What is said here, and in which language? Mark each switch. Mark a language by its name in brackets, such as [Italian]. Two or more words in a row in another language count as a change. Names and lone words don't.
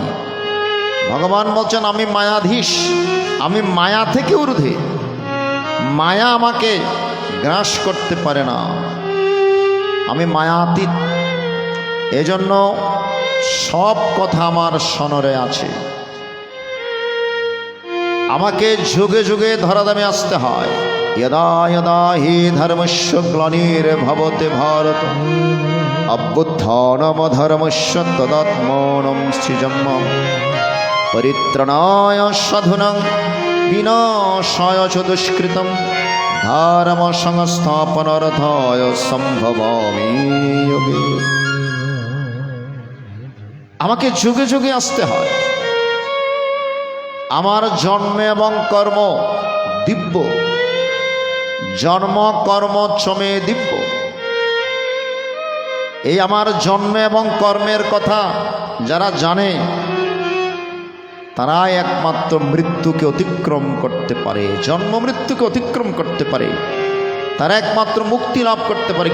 [Bangla] ভগবান বলছেন আমি মায়াধীশ, আমি মায়া থেকে ঊর্ধ্বে, মায়া আমাকে গ্রাস করতে পারে না, আমি মায়াতীত। এজন্য সব কথা আমার স্মরণে আছে। আমাকে যুগে যুগে ধরাধামে আসতে হয়। [Sanskrit] यदा यदा हि धर्मस्य ग्लानिर्भवति भारत अभ्युत्थानमधर्मस्य तदात्मानं सृजाम्यहं परित्राणाय साधूनां विनाशाय च दुष्कृतं धर्मसंस्थापनार्थाय सम्भवामि युगे। [Bangla] আমাকে যুগে যুগে আসতে হয়। আমার জন্ম এবং কর্ম দিব্য, [Sanskrit] জন্ম কর্ম চমে দিব্য। [Bangla] এই আমার জন্ম এবং কর্মের কথা যারা জানে তারাই একমাত্র মৃত্যুকে অতিক্রম করতে পারে, জন্ম মৃত্যুকে অতিক্রম করতে পারে, তারা একমাত্র মুক্তি লাভ করতে পারে।